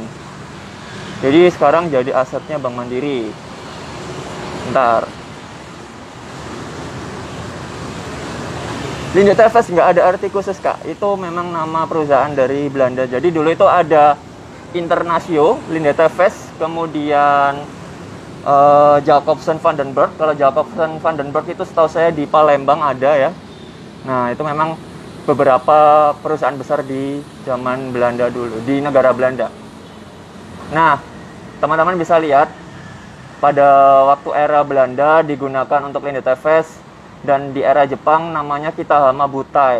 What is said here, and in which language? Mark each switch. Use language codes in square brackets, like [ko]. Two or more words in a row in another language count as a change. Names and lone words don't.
[id] Jadi sekarang jadi asetnya Bank Mandiri. Bentar. Linde Tevest nggak ada arti khusus, Kak. Itu memang nama perusahaan dari Belanda. Jadi dulu itu ada Internasio, Linde Tevest, kemudian Jacobsen van den Berg. Kalau Jacobsen van den Berg itu setahu saya di Palembang ada ya. Nah, itu memang beberapa perusahaan besar di zaman Belanda dulu, di negara Belanda. Nah, teman-teman bisa lihat pada waktu era Belanda digunakan untuk Linde Tevest, dan di era Jepang namanya Kitahama Butai.